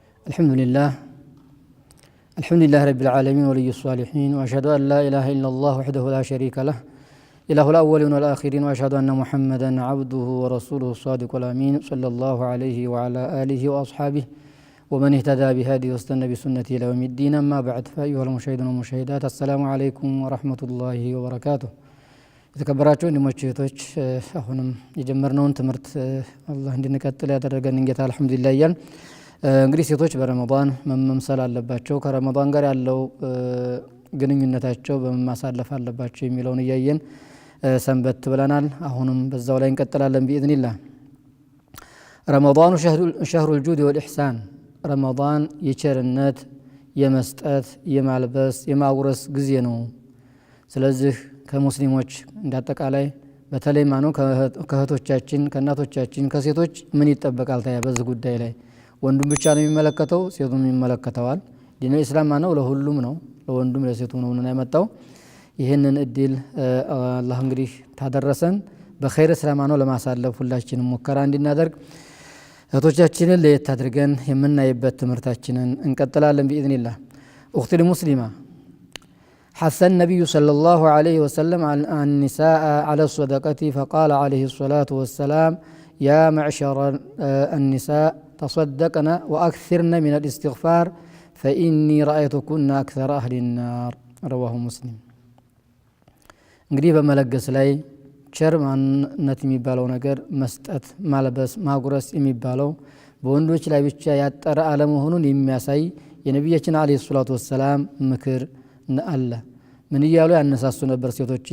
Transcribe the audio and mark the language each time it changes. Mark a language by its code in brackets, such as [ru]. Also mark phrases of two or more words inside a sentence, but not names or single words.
[ar] الحمد لله رب العالمين ولي الصالحين وأشهد أن لا إله إلا الله وحده لا شريك له إله الأولين والآخرين وأشهد أن محمدا عبده ورسوله الصادق الأمين صلى الله عليه وعلى آله وأصحابه ومن اهتدى بهذه واستنى بسنته إلى يوم الدين. أما بعد فأيها المشاهدون والمشاهدات السلام عليكم ورحمة الله وبركاته. [am] የተከበራችሁ ወንድሞች እህቶች አሁንም የጀመርነውን ትምህርት አላህ እንድንቀጥል ያደረገን ጌታ አልহামዱሊላህ እያልን እንግዲህ ሴቶች በረመዳን መመምሰል አለባቸው፣ ከረመዳን ጋር ያለው ግንኙነታቸው በመማሳለፍ አለባቸው የሚለውን እያየን ሰንበት ብለናል። አሁንም በዛው ላይ እንቀጥላለን بإذنillah። ረመዳኑ [ar] شهر الجود والإحسان፣ [am] ረመዳን የቸርነት የመስጠት የማልበስ የማጉረስ ጊዜ ነው። ስለዚህ ከሙስሊሞች እንዳጠቃላይ በተለይ ከእህቶቻችን ከእናቶቻችን ከሴቶች ምን ይጠበቃል? ታያ በዚህ ጉዳይ ላይ ወንዱም ብቻ ነው የሚመለከተው? ሴቱም ይመለከተዋል? ዲኑ ኢስላም ነው ለሁሉም ነው፣ ለወንዱም ለሴቱ ነው የመጣው። ይህንን እድል አላህ እንግዲህ ታደረሰን በኸይር ስራ ነው ለማሳለፍ ሁላችንም ሙከራ እንድናደርግ እህቶቻችንን ለየት አድርገን የምናይበት ትምህርታችንን እንቀጥላለን بإذنillah። [ar] أختي المسلمة، حث النبي صلى الله عليه وسلم عن النساء على الصدقة، فقال عليه الصلاة والسلام: يا معشر النساء تصدقن وأكثرن من الاستغفار فإني رأيتكن أكثر أهل النار. رواه مسلم። [am] እንግዲህ በመለገስ ላይ ቸር ማንነት የሚባለው ነገር መስጠት፣ ማልበስ፣ ማጉረስ የሚባለው በወንዶች ላይ ብቻ ያጠረ አለመሆኑን የሚያሳይ የነቢያችን [ar] عليه الصلاة والسلام [am] ምክር አለ። ምን እያሉ ያነሳሱ ነበር ሴቶችን?